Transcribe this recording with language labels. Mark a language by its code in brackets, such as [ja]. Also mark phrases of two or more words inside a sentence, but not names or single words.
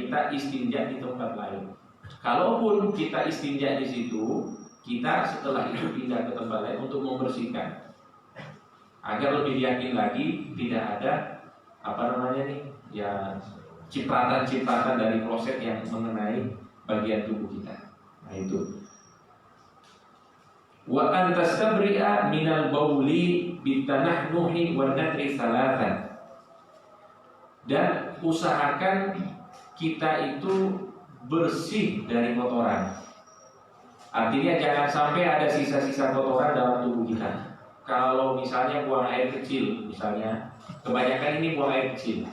[id] Kita istinja di tempat lain. Kalaupun kita istinja di situ, kita setelah itu pindah ke tempat lain untuk membersihkan. Agar lebih yakin lagi tidak ada ya cipratan-cipratan dari kloset yang mengenai bagian tubuh kita. Nah itu. [ar] وأن تستبرئ من البول بالتنحنح ونتر ثلاثا. [id] Dan usahakan kita itu bersih dari kotoran. Artinya jangan sampai ada sisa-sisa kotoran dalam tubuh kita. Kalau misalnya buang air kecil, misalnya kebanyakan ini buang air kecil.